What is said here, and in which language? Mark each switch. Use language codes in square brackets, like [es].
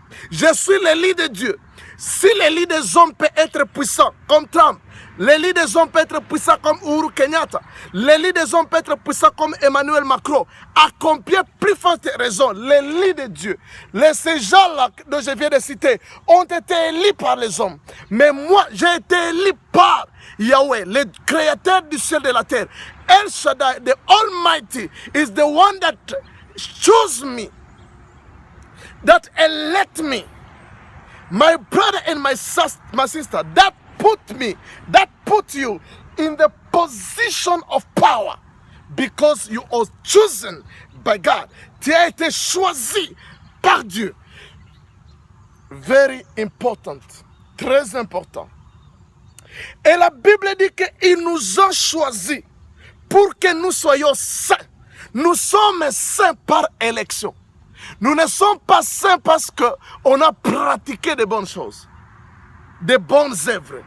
[fr] Je suis l'élu de Dieu. Si l'élu des hommes peut être puissant comme Trump, l'élu des hommes peut être puissant comme Uhuru Kenyatta, l'élu des hommes peut être puissant comme Emmanuel Macron, à combien plus forte raison l'élu de Dieu, ces gens-là dont je viens de citer, ont été élus par les hommes. Mais moi, j'ai été élu par Yahweh, le créateur du ciel et de la terre. [en] El Shaddai, the Almighty, is the one that chose me, that elect me. My brother and my sister, that put you in the position of power because you are chosen by God. [fr] Tu as été choisi par Dieu. [en] Very important. [fr] Très important. Et la Bible dit qu'il nous a choisis pour que nous soyons saints. Nous sommes saints par élection. Nous ne sommes pas saints parce qu'on a pratiqué de bonnes choses, de bonnes œuvres.